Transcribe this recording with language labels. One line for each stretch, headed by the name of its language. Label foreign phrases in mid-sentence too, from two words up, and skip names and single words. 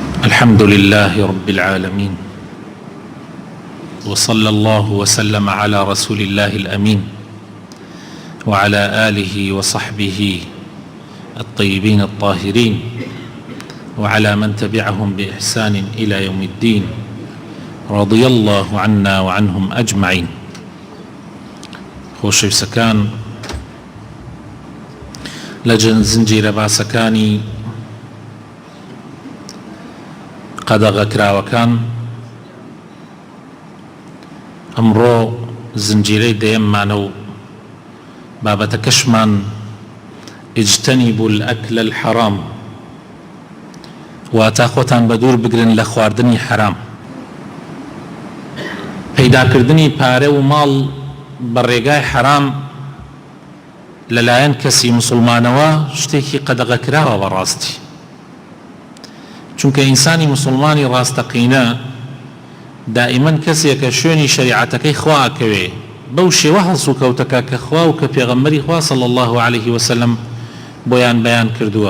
Arabic: الحمد لله رب العالمين، وصلى الله وسلم على رسول الله الأمين وعلى آله وصحبه الطيبين الطاهرين وعلى من تبعهم بإحسان إلى يوم الدين، رضي الله عنا وعنهم أجمعين.
Central Kurdish: خۆشەویستەکان، لە زنجیرە باسەکانی قەدەغەکراوەکان ئەمڕۆ زنجیرەی دەیەممانە و بابەتەکەشمان
Arabic: اجتنبوا الأكل الحرام،
Central Kurdish: واتە خۆتان بە دوور بگرن لە خواردنی حرام. پەیداکردنی پارە و ماڵ بە ڕێگای حرام لەلایەن کەسی مسلمانەوە شتێکی قەدەغەکراوە بەڕاستی، چونکە ئینسانی مسلمانی ڕاستەقینە دائیمەن کەسێکە شوێنی شەریعەتەکەی خوا ئەکەوێ بەو شێوە هەڵسو کەوتەکە کە خوا و کە پێغەمبەری خوا
Arabic: صلی الله عليه وسلم
Central Kurdish: بۆیان بەیان کردووە.